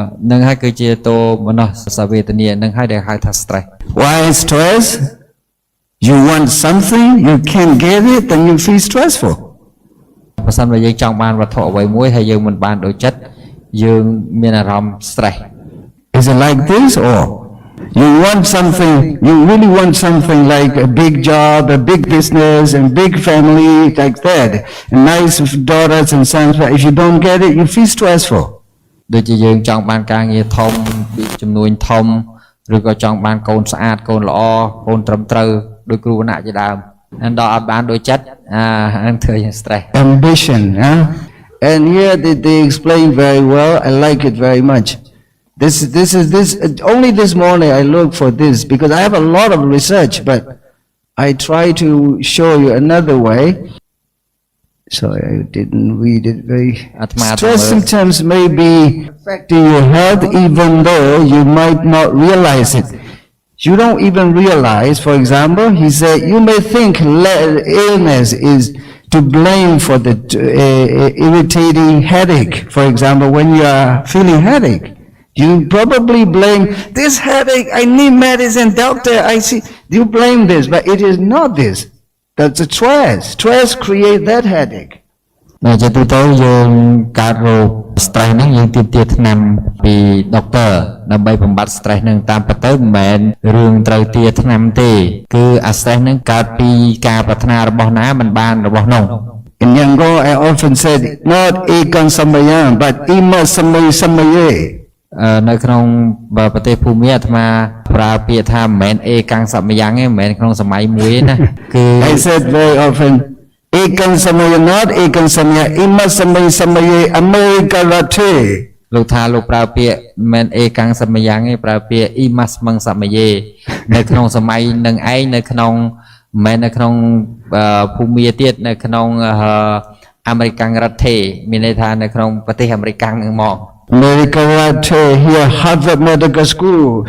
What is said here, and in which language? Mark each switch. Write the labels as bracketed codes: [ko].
[km] នឹងហើយគឺជាទោមនស្សវេទនានឹងហើយដែលហៅថា stress. [en] Why stress? You want something, you can't get it, then you feel stressful. [km] បើសិនបើយើងចង់បានវត្ថុអ្វីមួយហើយយើងមិនបានដូចចិត្តយើងមានអារម្មណ៍ stress. [en] Is it like this or you want something, you really want something like a big job, a big business, and big family like that, and nice daughters and sons, but if you don't get it, you feel stressful. [km] ដូចជាយើងចង់បានការងារធំចំនួនធំឬក៏ចង់បានកូនស្អាតកូនល្អកូនត្រឹមត្រូវដោយគ្រូវណ្ណៈជាដើមហើយដល់អត់បានដូចចិត្តហ្នឹងធ្វើយើង stress. [en] Ambition, huh? And here they explain very well. I like it very much. This only this morning I look for this because I have a lot of research, but I try to show you another way. Sorry, I didn't read it very. Stress symptoms may be affecting your health even though you might not realize it. You don't even realize, for example, he said, you may think illness is to blame for the irritating headache. For example, when you are feeling headache, you probably blame this headache, I need medicine, doctor, I see. You blame this, but it is not this. That's a stress. Stress creates that headache. [km] ដល់ជាទូទៅយើងកើតរោគ stress ហ្នឹងយើងទាមទារថ្នាំពី doctor ដើម្បីបំបត្តិ stress ហ្នឹងតាមពិតទៅមិនមែនរឿងត្រូវទារថ្នាំទេគឺអា stress ហ្នឹងកើតពីការប្រាថ្នារបស់ណាមិនបានរបស់នោះ [en] In Yangon, I often said, not [pi] ekan samayam, [en] but [pi] ima samaye. [km] នៅក្នុងប្រទេសភូមិអាត្មាប្រើពាក្យថាមិនមែនអេកាំងសមយ៉ាងទេមិនមែនក្នុងសម័យមួយទេណាគឺ [en] I said very often [pi] ekan samaya [en] not [pi] ekan samaya ima samaye [en] America rate [km] លោកថាលោកប្រើពាក្យមិនមែនអេកាំងសមយ៉ាងទេប្រើពាក្យអ៊ីម៉ាស់មឹងសមយេនៅក្នុងសម័យនឹងឯងនៅក្នុងមិនមែននៅក្នុងភូមិទៀតនៅក្នុងអាមេរិកាំងរដ្ឋេមានន័យថានៅក្នុងប្រទេសអាមេរិកាំងហ្នឹងមក [en] America rate here Harvard Medical School